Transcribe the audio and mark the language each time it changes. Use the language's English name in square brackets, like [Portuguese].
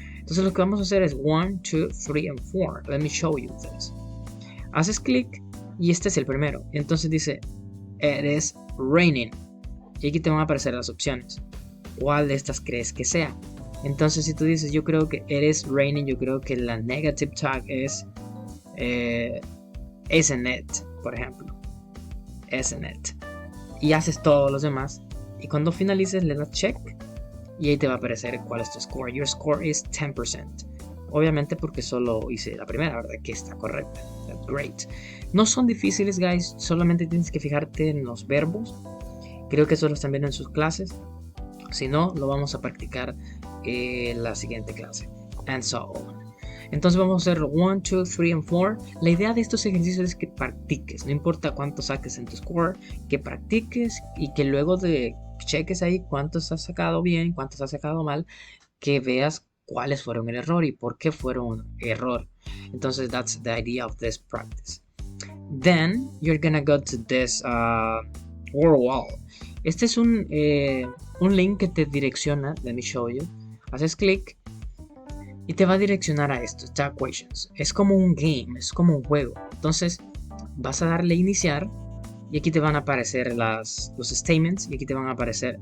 [Spanish] Entonces lo que vamos a hacer es 1, 2, 3 and 4. [English] Let me show you this. [Spanish] Haces clic y este es el primero. Entonces dice, [English] it is raining. [Spanish] Y aquí te van a aparecer las opciones. ¿Cuál de estas crees que sea? Entonces si tú dices, yo creo que [English] it is raining, [Spanish] yo creo que la negative tag es [English] isn't it, [Spanish] por ejemplo. Isn't it. Y haces todos los demás. Y cuando finalices le das check. Y ahí te va a aparecer cuál es tu score. [English] Your score is 10%. [Spanish] Obviamente porque solo hice la primera, ¿verdad? Que está correcta. [English] That's great. [Spanish] No son difíciles, guys. Solamente tienes que fijarte en los verbos. Creo que eso lo están viendo en sus clases. Si no, lo vamos a practicar en la siguiente clase. [English] And so on. [Spanish] Entonces vamos a hacer 1, 2, 3 and 4. La idea de estos ejercicios es que practiques. No importa cuánto saques en tu score, que practiques y que luego de cheques ahí cuántos has sacado bien, cuántos has sacado mal, que veas cuáles fueron el error y por qué fueron error. Entonces [English] that's the idea of this practice. Then you're gonna go to this word wall. [Spanish] Este es un link que te direcciona. [English] Let me show you. [Spanish] Haces clic y te va a direccionar a esto, tag questions. Es como un game, es como un juego. Entonces vas a darle a iniciar y aquí te van a aparecer los statements y aquí te van a aparecer.